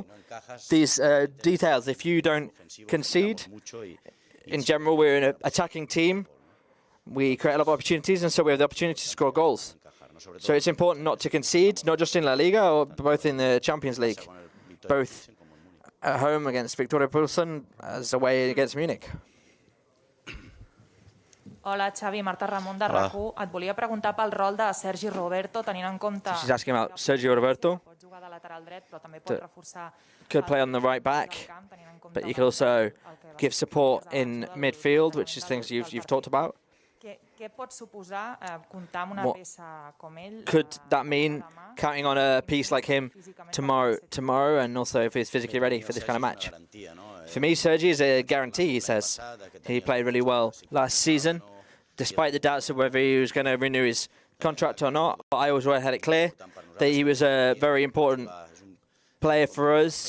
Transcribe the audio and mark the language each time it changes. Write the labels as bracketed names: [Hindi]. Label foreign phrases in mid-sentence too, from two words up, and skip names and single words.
[English] These details, if you don't concede, in general, we're an attacking team. We create a lot of opportunities, and so we have the opportunity to score goals. So it's important not to concede, not just in La Liga, or both in the Champions League, both at home against Victoria Pilsen as away against Munich. [Catalan] Hola, Xavi, Marta Ramon de RAC1. Et volia preguntar pel rol de Sergi Roberto, tenint en compte... [English] She's asking about Sergio Roberto. [Catalan] Pot jugar de lateral dret, però també pot reforçar... [English] Could play on the right back, but you could also give support in midfield, which is things you've talked about. [Catalan] Què pot suposar comptar amb una peça com ell? [English] Could that mean counting on a piece like him tomorrow, and also if he's physically ready for this kind of match? For me, Sergi is a guarantee, he says. He played really well last season, despite the doubts of whether he was going to renew his contract or not. But I always had it clear that he was a very important player for us.